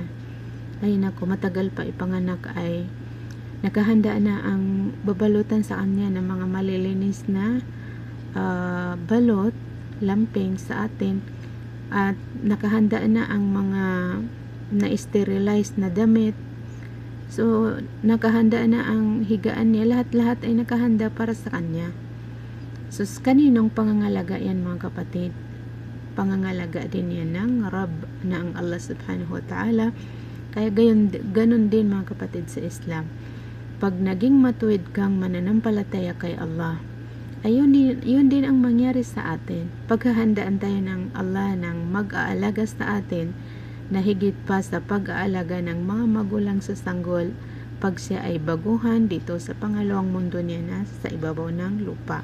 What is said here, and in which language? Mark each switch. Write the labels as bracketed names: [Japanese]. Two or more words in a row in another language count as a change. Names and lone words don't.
[Filipino] Ay naku, matagal pa ipanganak ay nakahanda na ang babalutan sa kanya ng mga malilinis na balot, lamping sa atin, at nakahanda na ang mga na-sterilize na damit. So nakahanda na ang higaan niya, lahat-lahat ay nakahanda para sa kanya. So kaninong pangangalaga yan mga kapatid? Pangangalaga din yan ng Rabb na ang Allah [Arabic] سبحانه وتعالى. [Filipino] Kaya ganon din mga kapatid sa Islam, pag naging matuwid kang mananampalataya kay Allah, ay yun din ang mangyari sa atin. Paghahandaan tayo ng Allah ng mag-aalaga sa atin na higit pa sa pag-aalaga ng mga magulang sa sanggol pag siya ay baguhan dito sa pangalawang mundo niya na sa ibabaw ng lupa.